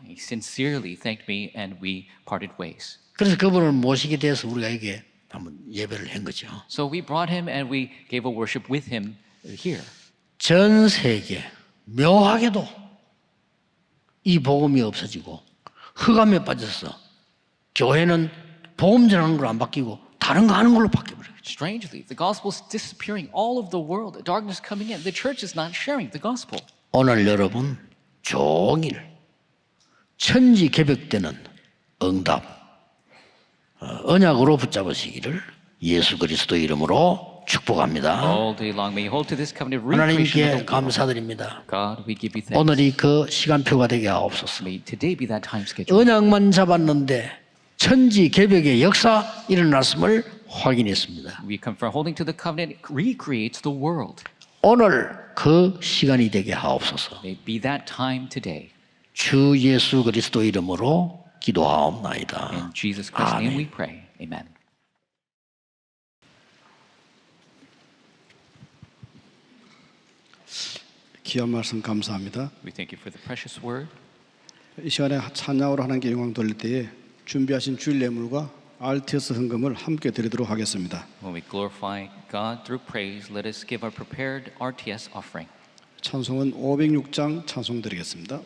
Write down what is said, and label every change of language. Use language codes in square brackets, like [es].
[en] He sincerely thanked me and we parted ways. [ko] 그래서 그분을 모시게 돼서 우리가 이게 한번 예배를 한 거죠. [en] So we brought him and we gave a worship with him here. [ko] 전 세계 묘하게도 이 복음이 없어지고 흑암에 빠져서 교회는 복음 전하는 걸로 안 바뀌고 다른 거 하는 걸로 바뀌어버려요. [en] Strangely, the gospel is disappearing all over the world. Darkness coming in. The church is not sharing the gospel. [ko] 오늘 여러분 종일 천지개벽되는 응답 언약으로 붙잡으시기를 예수 그리스도 이름으로 축복합니다. [en] All day long may you hold to this covenant recreation [ko] 하나님께 [en] of the world. [ko] 감사드립니다. [en] God, we give you thanks. [ko] 오늘이 그 시간표가 되게 하옵소서. [en] May today be that time schedule. [ko] 언약만 잡았는데 천지개벽의 역사 일어났음을 확인했습니다. [en] We confirm holding to the covenant recreates the world. [ko] 오늘 그 시간이 되게 하옵소서. [en] May be that time today. [ko] 주 예수 그리스도 이름으로 기도하옵나이다. [en] In Jesus Christ's name [ko] 아멘. [en] we pray. Amen. [ko] 귀한 말씀 감사합니다. [en] We thank you for the precious word. [ko] 이 시간에 찬양으로 하나님께 영광 돌릴 때에 준비하신 주일 예물과 RTS 헌금을 함께 드리도록 하겠습니다. [en] When we glorify God through praise, let us give our prepared RTS offering. [ko] 찬송은 506장 찬송 드리겠습니다.